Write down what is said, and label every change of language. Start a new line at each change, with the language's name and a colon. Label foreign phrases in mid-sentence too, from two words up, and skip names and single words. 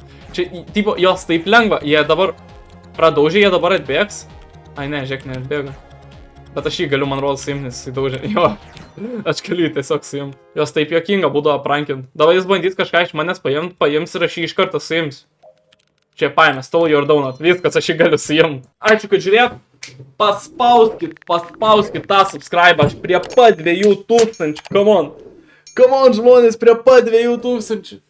Lithuanian: Čia, tipo, jos taip lengva, jie dabar pradaužė, jie dabar atbėgs. Ai ne, žiūrėk, neatbėga. Bet aš jį galiu, man rodos, suimti, nes jis daužė. Jo, aš galiu tiesiog suimti. Jos taip juokinga būdavo aprankinti. Dabar jis bandys kažką iš manęs paims ir aš jį iš karto suims. Čia paėmė,
English: stole your donut,
Lithuanian: viskas, aš jį galiu suimti. Ačiū, kad žiūrėt. Paspauskit tą subscribe, aš prie pat 2000,
English: come on,
Lithuanian: žmonės, prie pat 2000.